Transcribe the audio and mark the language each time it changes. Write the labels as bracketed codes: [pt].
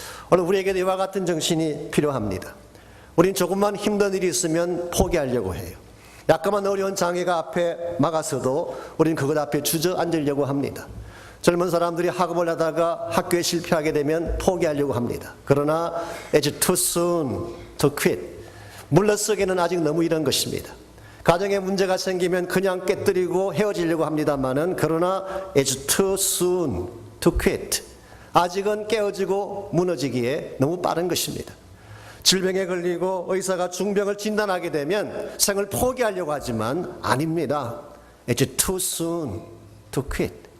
[ko] 오늘 우리에게도 이와 같은 정신이 필요합니다. 우린 조금만 힘든 일이 있으면 포기하려고 해요. 약간만 어려운 장애가 앞에 막아서도 우린 그것 앞에 주저앉으려고 합니다. 젊은 사람들이 학업을 하다가 학교에 실패하게 되면 포기하려고 합니다. 그러나 [en] it's too soon to quit. [ko] 물러서기는 아직 너무 이른 것입니다. 가정에 문제가 생기면 그냥 깨뜨리고 헤어지려고 합니다만은 그러나 [en] it's too soon to quit. [ko] 아직은 깨어지고 무너지기에 너무 빠른 것입니다. 질병에 걸리고 의사가 중병을 진단하게 되면 생을 포기하려고 하지만 아닙니다. [en] It's too soon to quit.